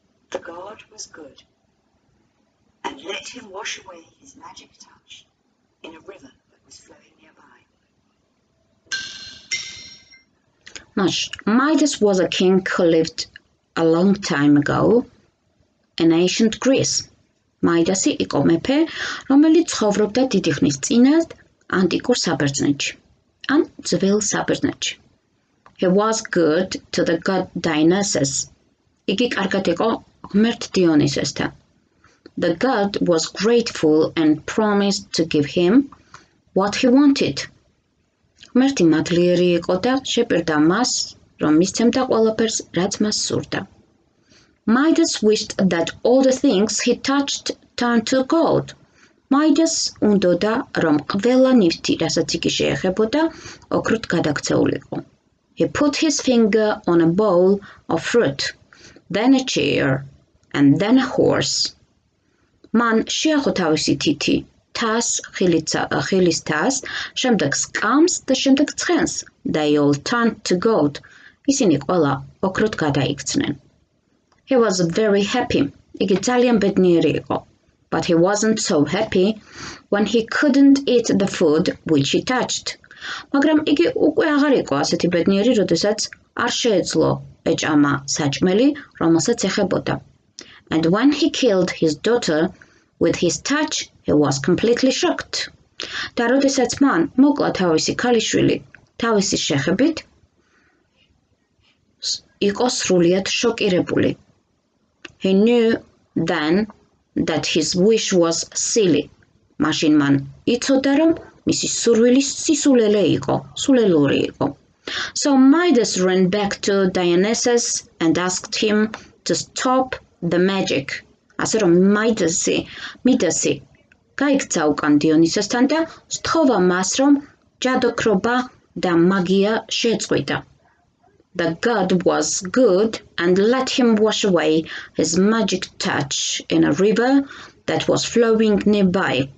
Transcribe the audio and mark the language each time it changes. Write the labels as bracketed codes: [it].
[en] The god was good and let him wash away his magic touch in a river that was flowing nearby. Midas was a king who lived a long time ago in ancient Greece. [ka] Midasi იყო მეფე, რომელიც ცხოვრობდა დიდი ხნის წინათ ანტიკურ საბერძნეთში. ან ძველ საბერძნეთში. [en] He was good to the god Dionysus. [ka] იგი კარგად იყო ღმერთ დიონისესთან. [en] The god was grateful and promised to give him what he wanted. [ka] ღმერთი მადლიერი იყო და შეპირდა მას, რომ მისცემდა ყველაფერს, რაც მას სურდა. [en] Midas wished that all the things he touched turned to gold. [ka] Midas უნდოდა, რომ ყველა ნივთი, რასაც იგი შეეხებოდა, ოქროთ გადაქცეულიყო. [en] He put his finger on a bowl of fruit, then a chair, and then a horse. [ka] მან შეახო თავისი თითი, თას, ხილის თას, შემდეგ სკამს და შემდეგ ცხენს. [en] They all turned to gold. [ka] ისინი ყველა ოქროთ გადაიქცნენ. [en] He was very happy. [ka] იგი ძალიან ბედნიერი იყო. [en] But he wasn't so happy when he couldn't eat the food which he touched. [ka] მაგრამ იგი უკვე აღარ იყო ასეთი ბედნიერი, როდესაც არ შეეძლო ეჭამა საჭმელი, რომელსაც ეხებოდა. [en] And when he killed his daughter with his touch, he was completely shocked. [ka] და როდესაც მან მოკლა თავისი ქალიშვილი თავისი შეხებით, იყო სრულიად შოკირებული. [en] He knew then that his wish was silly. [ka] მაშინ მან იცოდა, რომ მისი სურვილი სისულელე იყო, სულელური იყო. [en] So Midas ran back to Dionysus and asked him to stop the magic. [ka] ასე რომ მიდასი გაიქცა უკან დიონისოსთან და სთხოვა მას, რომ ჯადოქრობა და მაგია შეწყვიტა. [en] The god was good and let him wash away his magic touch in a river that was flowing nearby.